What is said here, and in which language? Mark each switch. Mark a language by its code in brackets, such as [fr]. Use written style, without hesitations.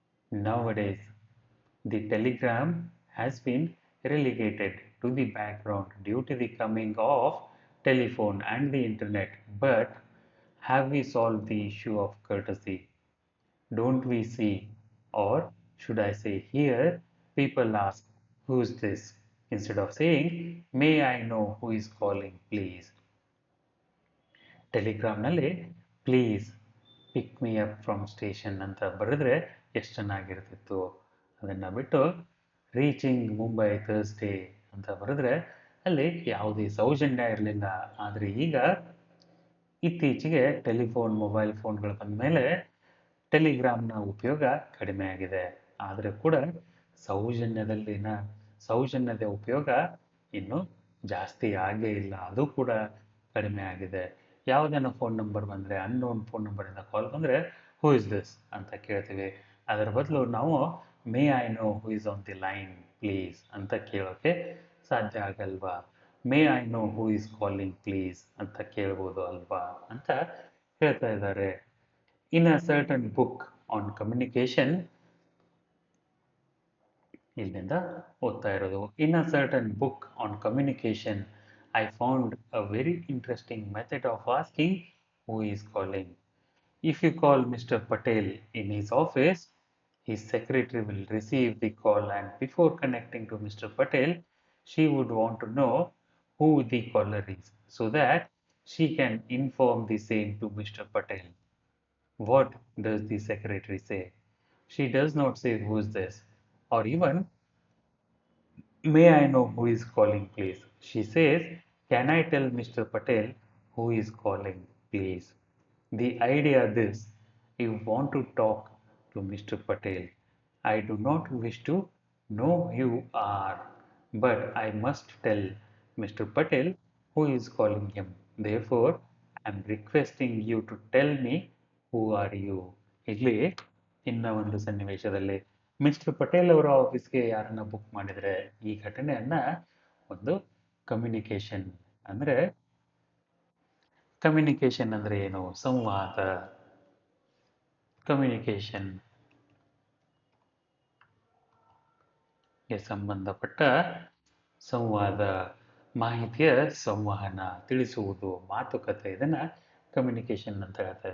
[en] Nowadays, the telegram has been relegated to the background due to the coming of telephone and the internet. But have we solved the issue of courtesy? Don't we see, or should I say here, people ask, who's this? Instead of saying, may I know who is calling, please? [kn] ಟೆಲಿಗ್ರಾಮ್ನಲ್ಲಿ [en] please pick me up from station [kn] ಅಂತ ಬರೆದ್ರೆ ಎಷ್ಟು ಚೆನ್ನಾಗಿರ್ತಿತ್ತು. ಅದನ್ನು ಬಿಟ್ಟು [en] reaching Mumbai Thursday [kn] ಅಂತ ಬರೆದ್ರೆ ಅಲ್ಲಿ ಯಾವುದೇ ಸೌಜನ್ಯ ಇರಲಿಲ್ಲ. ಆದರೆ ಈಗ ಇತ್ತೀಚೆಗೆ ಟೆಲಿಫೋನ್ ಮೊಬೈಲ್ ಫೋನ್ಗಳು ಬಂದ ಮೇಲೆ ಟೆಲಿಗ್ರಾಮ್ನ ಉಪಯೋಗ ಕಡಿಮೆ ಆಗಿದೆ. ಆದರೆ ಕೂಡ ಸೌಜನ್ಯದಲ್ಲಿನ ಸೌಜನ್ಯದ ಉಪಯೋಗ ಇನ್ನೂ ಜಾಸ್ತಿ ಆಗೇ ಇಲ್ಲ, ಅದು ಕೂಡ ಕಡಿಮೆ ಆಗಿದೆ. ಯಾವುದೇನೋ ಫೋನ್ ನಂಬರ್ ಬಂದರೆ, ಅನ್ನೋನ್ ಫೋನ್ ನಂಬರಿಂದ ಕಾಲ್ ಬಂದರೆ [en] who is this [kn] ಅಂತ ಕೇಳ್ತೀವಿ. ಅದರ ಬದಲು ನಾವು [en] may I know who is on the line please [kn] ಅಂತ ಕೇಳೋಕ್ಕೆ ಸಾಧ್ಯ ಆಗಲ್ವಾ? [en] may I know who is calling please [kn] ಅಂತ ಕೇಳ್ಬೋದು ಅಲ್ವಾ ಅಂತ ಹೇಳ್ತಾ ಇದ್ದಾರೆ. [en] in a certain book on communication, [kn] ಇಲ್ಲಿಂದ ಓದ್ತಾ ಇರೋದು. [en] In a certain book on communication I found a very interesting method of asking who is calling. If you call Mr. Patel in his office, his secretary will receive the call, and before connecting to Mr. Patel, she would want to know who the caller is so that she can inform the same to Mr. Patel. What does the secretary say? She does not say who is this, or even may I know who is calling, please? She says, can I tell Mr. Patel who is calling, please? The idea this, you want to talk to Mr. Patel. I do not wish to know who you are, but I must tell Mr. Patel who is calling him. Therefore, I am requesting you to tell me who are you. [kn] ಇಲ್ಲಿ ಇನ್ನ ಒಂದು ಸನ್ನಿವೇಶದಲ್ಲಿ mister Patel ಅವರ ಆಫೀಸ್ಗೆ ಯಾರನ್ನ book ಮಾಡಿದರೆ ಈ ಘಟನೆಯನ್ನ ಒಂದು ಕಮ್ಯುನಿಕೇಶನ್ ಅಂದರೆ ಕಮ್ಯುನಿಕೇಶನ್ ಅಂದರೆ ಏನು? ಸಂವಾದ. ಕಮ್ಯುನಿಕೇಶನ್ ಗೆ ಸಂಬಂಧಪಟ್ಟ ಸಂವಾದ, ಮಾಹಿತಿಯ ಸಂವಹನ, ತಿಳಿಸುವುದು, ಮಾತುಕತೆ, ಇದನ್ನ ಕಮ್ಯುನಿಕೇಶನ್ ಅಂತ ಹೇಳ್ತಾರೆ.